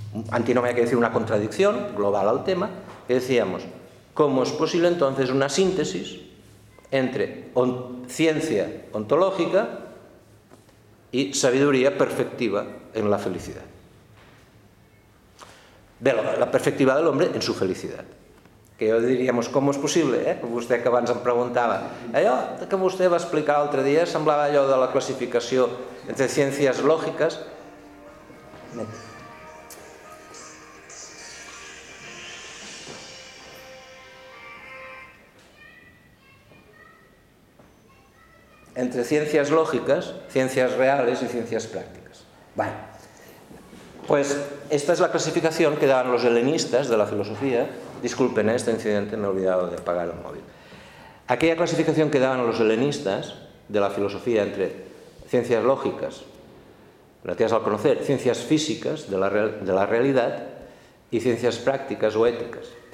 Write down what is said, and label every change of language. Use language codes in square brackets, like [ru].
[es] antinomia quiere decir una contradicción global al tema, que decíamos, ¿cómo es posible entonces una síntesis entre ciencia ontológica y sabiduría perfectiva en la felicidad? De la perspectiva del hombre en su felicidad. Que yo diríamos, ¿cómo es posible? [ca] Vostè que abans em preguntava, allò que vostè va explicar l'altre dia semblava allò de la classificació entre ciències lògiques. Entre ciències lògiques, ciències reals i ciències pràctiques. [es] Bueno, pues esta es la clasificación que daban los helenistas de la filosofía. Disculpen este incidente, me he olvidado de apagar el móvil. Aquella clasificación que daban los helenistas de la filosofía entre ciencias lógicas, relativas al conocer, ciencias físicas de la realidad y ciencias prácticas o éticas.